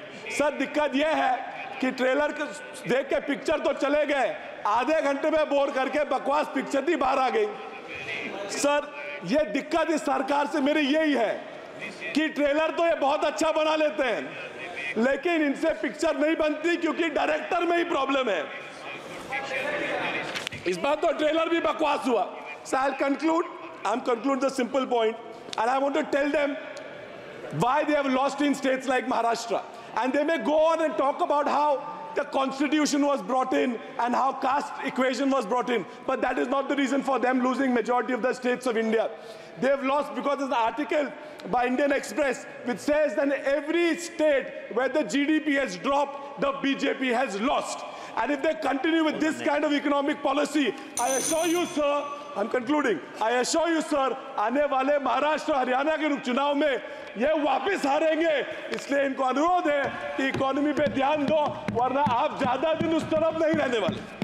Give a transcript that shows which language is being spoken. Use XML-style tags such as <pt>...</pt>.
<hi>Sir दिक्कत यह है कि ट्रेलर देख के पिक्चर तो चले गए, आधे घंटे में बोर करके बकवास पिक्चर ही बाहर आ गई। सर ये दिक्कत इस सरकार से मेरी यही है कि ट्रेलर तो ये बहुत अच्छा बना लेते हैं लेकिन इनसे पिक्चर नहीं बनती क्योंकि डायरेक्टर में ही प्रॉब्लम है। इस बार तो ट्रेलर भी बकवास हुआ।</hi> <en>So I'll conclude the simple point and I want to tell them why they have lost in states like Maharashtra. And they may go on and talk about how the constitution was brought in and how caste equation was brought in. But that is not the reason for them losing majority of the states of India. They have lost because there's an article by Indian Express which says that in every state where the GDP has dropped, the BJP has lost. And if they continue with this kind of economic policy, I assure you, sir, I'm concluding, I assure you, sir,</en> <hi>आने वाले महाराष्ट्र हरियाणा के चुनाव में ये वापस हारेंगे। इसलिए इनको अनुरोध है कि इकोनॉमी पे ध्यान दो, वरना आप ज्यादा दिन उस तरफ नहीं रहने वाले।</hi>